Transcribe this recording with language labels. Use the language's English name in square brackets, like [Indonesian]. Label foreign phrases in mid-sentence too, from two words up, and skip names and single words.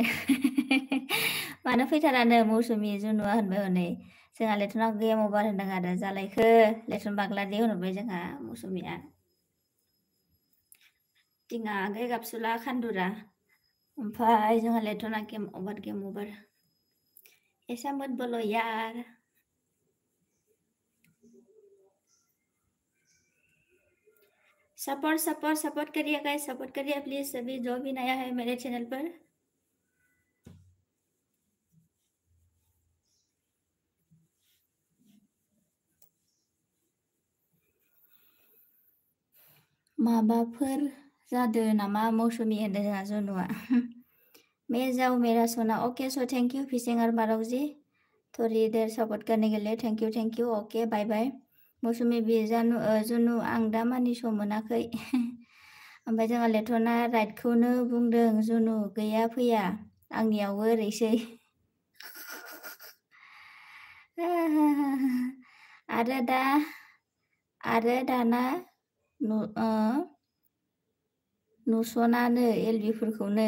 [Bodo] मानो फैथारानो मौसुमि जुनुआ होनबाय हनै। जोंहा लेथनाव गेम अभार होनदों आरो। जालायखो लेथन बाग्लारि होनहरबाय जोंहा मौसुमिया। दिङा आगै गाबसुला खान्दुरा। ओमफ्राय जोंहा लेथना गेम अभार। [Hindi] ऐसा मत बोलो यार। सपोर्ट करिए गाइस, सपोर्ट करिए प्लीज सभी जो भी नया है मेरे चैनल पर। [Bodo] माबाफोर जादो नामा मौसुमि होनदों जोंहा जुनुआ। [Hindi] मैं जाऊँ मेरा सोना। [English] okay so thank you [Hindi] फिशिंग और मारोक जी थोड़ी देर सपोर्ट करने के लिए। [English] thank you okay bye bye. [Bodo] मौसुमि बि जुनु आं दा मानि सम मोनाखै। ओमफ्राय जोंहा लेथना राइटखौनो बुंदों जुनु गैया फैया आंनियावबो ओरैसै। आरो दाना नुसनानो एलबिफोरखौनो।